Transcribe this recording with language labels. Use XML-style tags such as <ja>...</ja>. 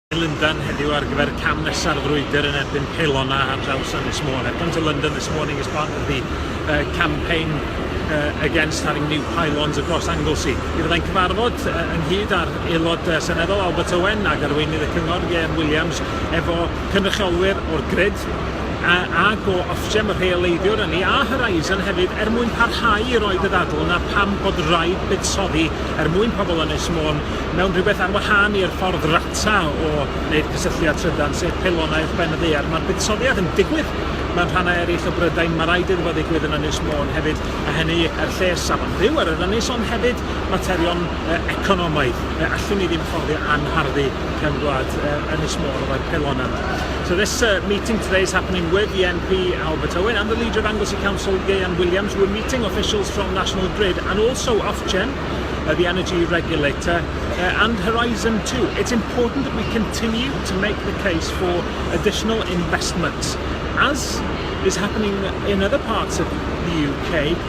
<cy>Llundain heddiw ar gyfer cam nesaf frwydr yn erbyn pelona ar draws Ynys Môn.</cy> <en>I've gone to London this morning as part of the campaign against having new pylons across Anglesey.</en> <cy>Mi fyddai'n cyfarfod ynghyd ar aelod seneddol Albert Owen ac arweinydd y cyngor Ian Williams efo cynrychiolwyr o'r grid ag o Ofgem y rheoleiddiwr yni a Horizon hefyd mwyn parhau i roed y ddadl na pam bod rhaid buddsoddi mwyn pobl Ynys Môn mewn rhywbeth ar wahân i'r ffordd rata o wneud cysylltiad trydan sef pelonau uwch ben y ddaear. Mae'r buddsoddiad yn digwydd mewn rhannau eraill o Brydain, mae rhaid iddo fo ddigwydd yn Ynys Môn hefyd, a hynny lles safon fyw ar yr ynys, ond hefyd materion economaidd. Allwn ni ddim fforddio anharddu cefnwlad Ynys Môn o'r pelona.</cy> <en>So this meeting today is happening with the MP Albert Owen and the leader of Anglesey Council Ian Williams. We're meeting officials from National Grid and also Ofgem, the energy regulator, and Horizon too. It's important that we continue to make the case for additional investments, as is happening in other parts of the UK.</en>